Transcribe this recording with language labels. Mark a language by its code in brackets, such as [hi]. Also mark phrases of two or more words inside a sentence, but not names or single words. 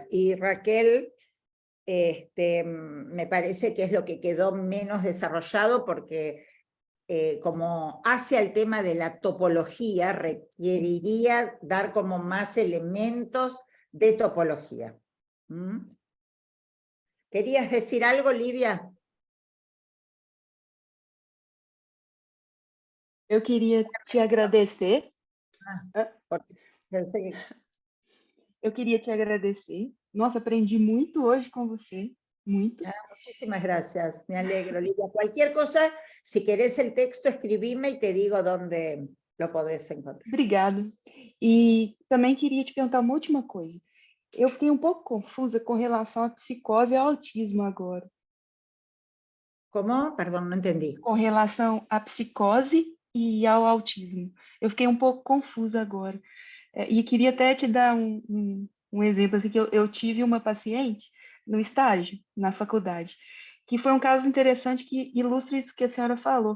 [es] Y Raquel, me parece que es lo que quedó menos desarrollado porque como hacia el tema de la topología, requeriría dar como más elementos de topología. ¿Mm? ¿Querías decir algo, Livia? [pt] Eu queria te agradecer. Pensei... Eu queria te agradecer. Nossa, aprendi muito hoje com você. Muito. [es] Muchísimas gracias, me alegro, Livia. Cualquier cosa, si querés el texto, escribime y te digo dónde lo podés encontrar. [pt] Obrigada. E também queria te perguntar uma última coisa. Eu fiquei um pouco confusa com relação à psicose e ao autismo agora. [es] ¿Cómo? Perdón, no entendí. [pt] Com relação à psicose e ao autismo. Eu fiquei um pouco confusa agora. E queria até te dar um exemplo, assim, que eu tive uma paciente no estágio, na faculdade, que foi um caso interessante que ilustra isso que a senhora falou.